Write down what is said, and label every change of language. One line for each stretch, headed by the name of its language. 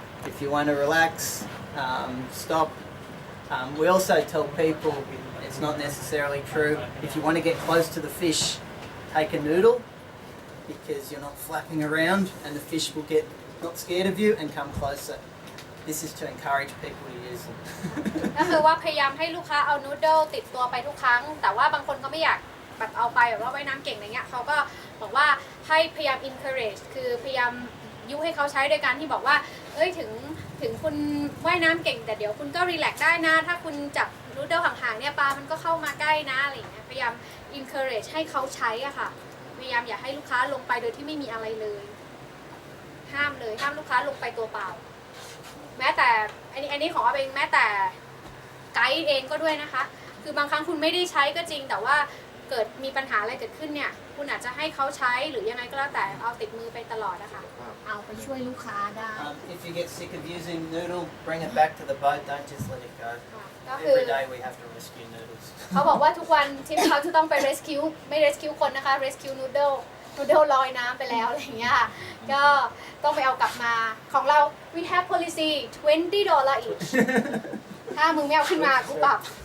English: If you want to relax, stop. We also tell people it's not necessarily true. If you want to get close to the fish, take a noodle because you're not flapping around and the fish will get not scared of you and come closer. This is to encourage people to use them.
Thai: ก็คือว่าพยายามให้ลูกค้าเอานูดเดิลติดตัวไปทุกครั้งแต่ว่าบางคนก็ไม่อยากแบบเอาไปแบบว่าว่ายน้ำเก่งอะไรเงี้ยเขาก็บอกว่าให้พยายาม encourage คือพยายามยุให้เขาใช้โดยการที่บอกว่าเอ้ยถึงคุณว่ายน้ำเก่งแต่เดี๋ยวคุณก็รีแลกซ์ได้นะถ้าคุณจับนูดเดิลห่างๆเนี่ยปลามันก็เข้ามาใกล้นะอะไรเงี้ยพยายาม encourage ให้เขาใช้อะค่ะพยายามอย่าให้ลูกค้าลงไปโดยที่ไม่มีอะไรเลย ห้ามลูกค้าลงไปตัวเปล่าแม้แต่อันนี้ของเอาเองแม้แต่ไกด์เองก็ด้วยนะคะคือบางครั้งคุณไม่ได้ใช้ก็จริงแต่ว่าเกิดมีปัญหาอะไรเกิดขึ้นเนี่ยคุณอาจจะให้เขาใช้หรือยังไงก็แล้วแต่เอาติดมือไปตลอดนะคะ เอาไปช่วยลูกค้าได้
English: If you get sick of using noodle, bring it back to the boat. Don't just let it go.
Thai: ก็คือ
English: Every day we have to rescue noodles.
Thai: เขาบอกว่าทุกวันที่เขาจะต้องไป rescue ไม่ rescue คนนะคะ rescue noodle ลอยน้ำไปแล้วอะไรอย่างเงี้ยค่ะก็ต้องไปเอากลับมาของเรา
English: we have policy $20 each
Thai: ถ้ามึงไม่เอาขึ้นมากูปรับ